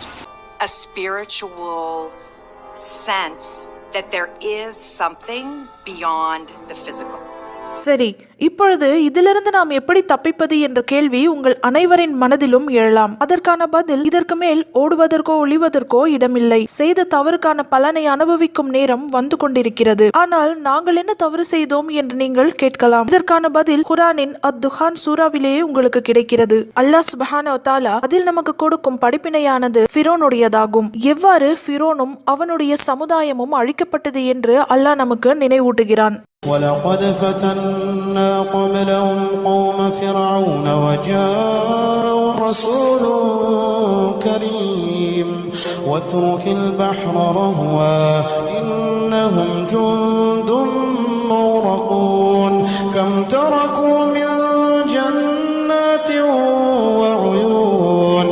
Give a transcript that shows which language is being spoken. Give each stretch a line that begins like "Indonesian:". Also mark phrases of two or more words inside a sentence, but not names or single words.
English: A spiritual sense that there is something beyond the physical.
Tamil: சரி, இப்பொழுது இதிலிருந்து நாம் எப்படி தப்பிப்பது என்ற கேள்வி உங்கள் அனைவரின் மனதிலும் எழலாம். அதற்கான பதில், இதற்கு மேல் ஓடுவதற்கோ ஒளிவதற்கோ இடமில்லை. செய்த தவறுக்கான பலனை அனுபவிக்கும் நேரம் வந்து கொண்டிருக்கிறது. ஆனால் நாங்கள் என்ன தவறு செய்தோம் என்று நீங்கள் கேட்கலாம். இதற்கான பதில் குரானின் அத்-துஹான் சூறாவிலேயே உங்களுக்கு கிடைக்கிறது.
Arabic: الله سبحانه وتعالى
Tamil: அதில் நமக்கு கொடுக்கும் படிப்பினையானது ஃபிரௌனுடையதாகும். எவ்வாறு ஃபிரௌனும் அவனுடைய சமுதாயமும் அழிக்கப்பட்டது என்று அல்லாஹ் நமக்கு நினைவூட்டுகிறான்.
Arabic: وَلَقَدْ فَتَنَّا قَبْلَهُمْ قَوْمَ فِرْعَوْنَ وَجَاءَهُمْ رَسُولٌ كَرِيمٌ وَاتْرُكِ الْبَحْرَ رَهْوًا إِنَّهُمْ جُندٌ مُّغْرَقُونَ كَمْ تَرَكُوا مِن جَنَّاتٍ وَعُيُونٍ